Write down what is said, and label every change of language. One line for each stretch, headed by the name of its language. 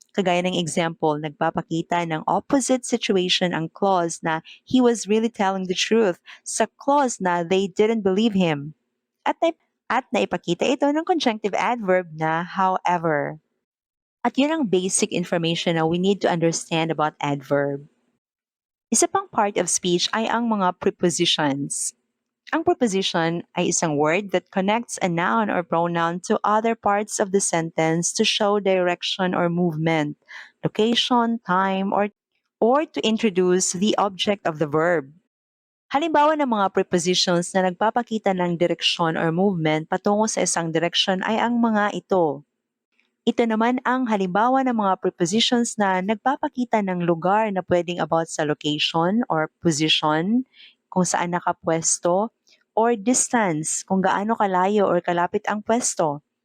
Filipino: Kagaya ng example, nagpapakita ng opposite situation ang clause na
English: he was really telling the truth
Filipino: sa clause na
English: they didn't believe him.
Filipino: At naipakita ito ng conjunctive adverb na however. At yun ang basic information na
English: we need to understand about adverb.
Filipino: Isa pang part of speech ay ang mga prepositions. Ang preposition ay isang
English: word that connects a noun or pronoun to other parts of the sentence to show direction or movement, location, time, or to introduce the object of the verb.
Filipino: Halimbawa ng mga prepositions na nagpapakita ng direksyon or movement patungo sa isang direksyon ay ang mga ito. Ito naman ang halimbawa ng mga prepositions na nagpapakita ng lugar na pwedeng about sa location or position, kung saan nakapwesto, or distance, kung gaano kalayo or kalapit ang pwesto.